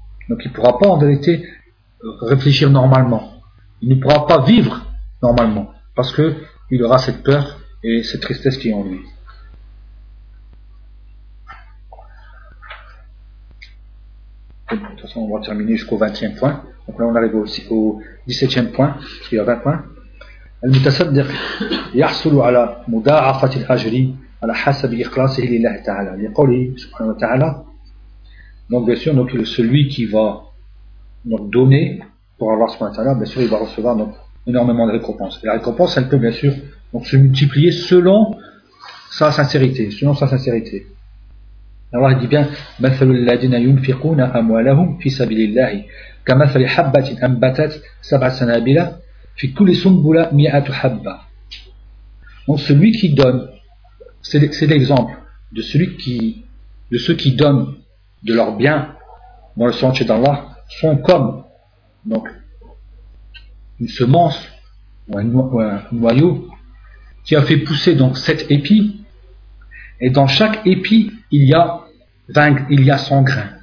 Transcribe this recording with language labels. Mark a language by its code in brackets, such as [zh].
[fr] Donc il ne pourra pas en vérité réfléchir normalement. Il ne pourra pas vivre normalement parce qu'il aura cette peur et cette tristesse qui est en lui. De toute façon, on va terminer jusqu'au 20e point. Donc là, on arrive aussi au 17e point, parce qu'il y a 20 points. [ar] المتصدق يحصل على مضاعفة الأجر على حسب إخلاصه لله تعالى. يقوله سبحانه وتعالى. [fr] Donc bien sûr, donc celui qui va donc donner pour Allah subhanahu wa ta'ala, bien sûr, il va recevoir donc énormément de récompenses. Et la récompense, elle peut bien sûr donc se multiplier selon sa sincérité, selon sa sincérité. Alors il dit bien: [ar] مثل الذين ينفقون أموالهم في سبيل الله كمثل حبة أنبتت سبع سنابل في كل سنبلة مئة حبة. [fr] Donc celui qui donne, c'est l'exemple de celui qui, de ceux qui donnent de leurs biens dans le sentier d'Allah, sont comme donc une semence ou un noyau qui a fait pousser donc 7 épis, et dans chaque épi il y a 100 grains.